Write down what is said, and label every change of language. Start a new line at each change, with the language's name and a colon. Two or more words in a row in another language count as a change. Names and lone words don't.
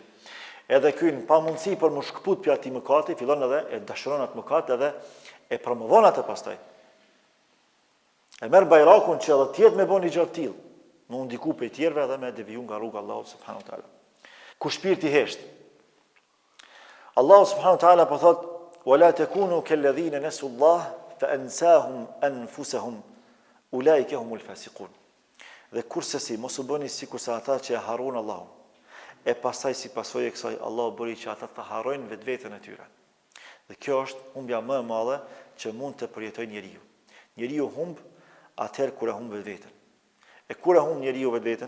Albanian: Edhe ky në pamundësi për më shkput për atij mëkati, fillon edhe e dashuron atë mëkat edhe e promovon atë pastaj. E merr bajrakun që edhe tjetër me bën një gjë të tillë, më ndiku për tjerëve edhe me deviju nga rruga Allahut
Arabic: سبحانه وتعالى.
Albanian: Ku shpirti hesht. Allahu
Arabic: سبحانه وتعالى
Albanian: po thot:
Arabic: "ولا تكونوا كالذين نسوا الله فأنساهم أنفسهم أولئك هم الفاسقون."
Albanian: Dhe kurse si mos u bëni sikurse ata që e harrojnë Allahun. E pastaj si pasojë e kësaj Allahu bëri që ata të harrojnë vetveten e tyre. Dhe kjo është humbja më e madhe që mund të përjetojë njeriu. Njeriu humb atëherë kur e humb vetveten. E kur e humb njeriu vetveten?